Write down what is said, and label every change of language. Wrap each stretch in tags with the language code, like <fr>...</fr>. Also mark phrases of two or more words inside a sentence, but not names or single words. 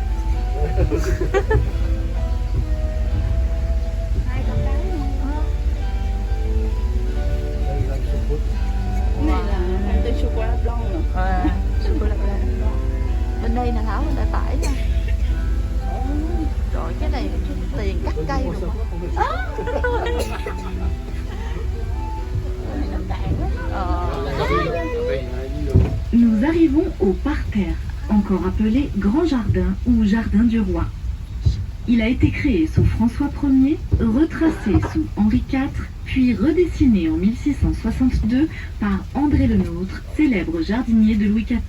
<vi>Này là tên</vi> <fr>chocolate blanc</fr> <vi>nè. Sô-cô-la. Bên đây nè Thảo, bên tay phải nha. Rồi cái này tiền cắt cây rồi mà.</vi> <fr>Nous arrivons au parterre, encore appelé Grand Jardin ou Jardin du Roi. Il a été créé sous François Ier, retracé sous Henri IV, puis redessiné en 1662 par André Le Nôtre, célèbre jardinier de Louis XIV.</fr>